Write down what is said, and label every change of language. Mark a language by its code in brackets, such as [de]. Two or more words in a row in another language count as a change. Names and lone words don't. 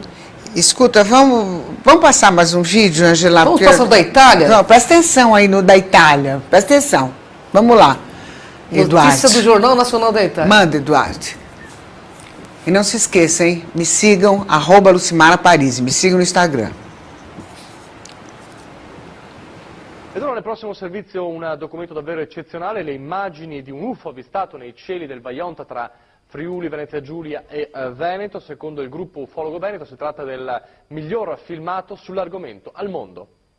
[pt] Escuta, vamos passar mais um vídeo, Angela? Vamos passar o da Itália? Não, presta atenção aí no da Itália, presta atenção. Vamos lá, Eduardo. Notícia do Jornal Nacional da Itália. Manda, Eduardo. E não se esqueça, hein? Me sigam, @Lucimara Paris. Me sigam no Instagram. [it] Ed ora nel prossimo servizio un documento davvero eccezionale, le immagini di un UFO avvistato nei cieli del Vajont tra Friuli, Venezia Giulia e Veneto. Secondo il gruppo ufologo veneto si tratta del miglior filmato sull'argomento al mondo.